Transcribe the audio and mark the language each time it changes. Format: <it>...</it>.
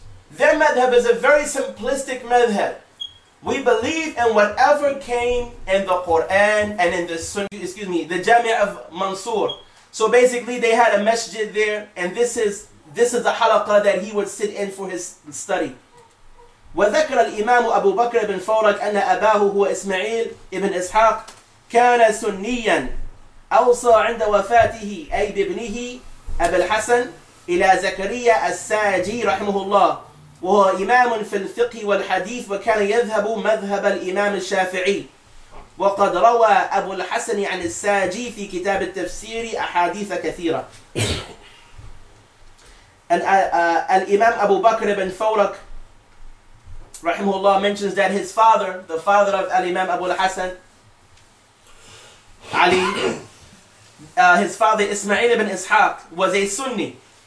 <en>Their madhab is a very simplistic madhab. We believe in whatever came in the Quran and in the Sunnah, the Jami' of Mansur. So basically they had a masjid there, and this is the halaqah that he would sit in for his study.</en> <ar>وذكر الإمام أبو بكر بن فورك أن أباه هو إسماعيل ابن إسحاق كان سنيا أوصى عند وفاته أي بابنه أبي الحسن إلى زكريا الساجي رحمه الله، وهو إمام في الفقه والحديث، وكان يذهب مذهب الإمام الشافعي. وقد روى أبو الحسن عن الساجي في كتاب التفسير أحاديث كثيرة.</ar> <en>And Al-Imam Abu Bakr ibn Fawrak rahimahullah mentions that his father, the father of Al-Imam Abu al-Hasan, Ali, his father Ismail ibn Ishaq was a Sunni.</en>